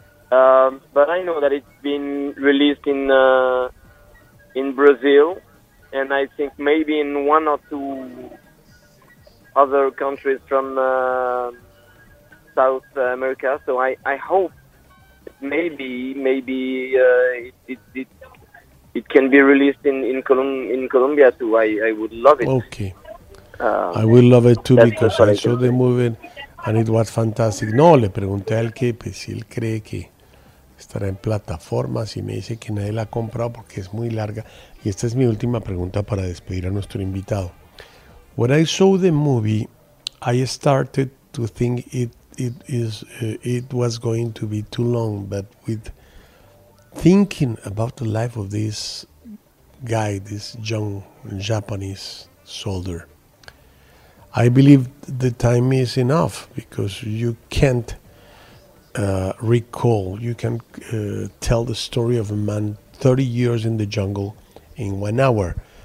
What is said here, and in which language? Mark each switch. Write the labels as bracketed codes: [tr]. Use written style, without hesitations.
[en] But I know that it's been released in Brazil, and I think maybe in one or two other countries from South America. So I hope maybe it can be released in Colombia too. I would love it. Okay. I would love it too, because I saw the movie and it was fantastic. [es] No, le pregunté al que, pues, si él cree que estará en plataformas, y me dice que nadie la ha comprado porque es muy larga. Y esta es mi última pregunta para despedir a nuestro invitado. [en] When I saw the movie, I started to think it was going to be too long, but with thinking about the life of this guy, this young Japanese soldier, I believe the time is enough, because you can't recall, you can tell the story of a man 30 years in the jungle in 1 hour.